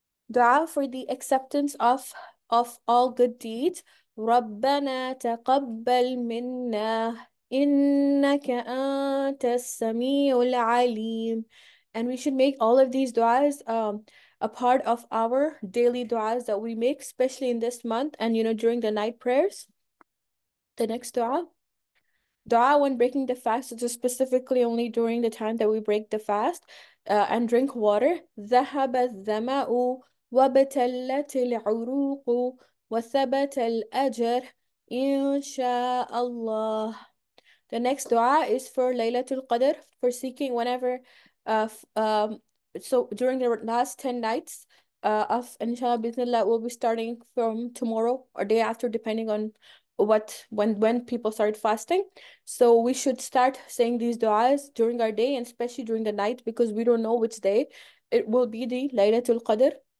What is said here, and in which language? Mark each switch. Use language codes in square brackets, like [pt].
[en] Dua for the acceptance of all good deeds. [ar] ربنا تقبل منا إنك أنت السميع العليم. [en] And we should make all of these du'as a part of our daily du'as that we make, especially in this month and during the night prayers. The next dua when breaking the fast, which is specifically only during the time that we break the fast, and drink water. [ar] ذهب الظمأ وابتلت العروق وثبت الأجر إن شاء الله. [en] The next dua is for Laylatul Qadr, for seeking whenever, so during the last 10 nights of inshallah bismillah, we'll be starting from tomorrow or day after, depending on when people start fasting. So we should start saying these duas during our day and especially during the night, because we don't know which day it will be the Laylatul Qadr.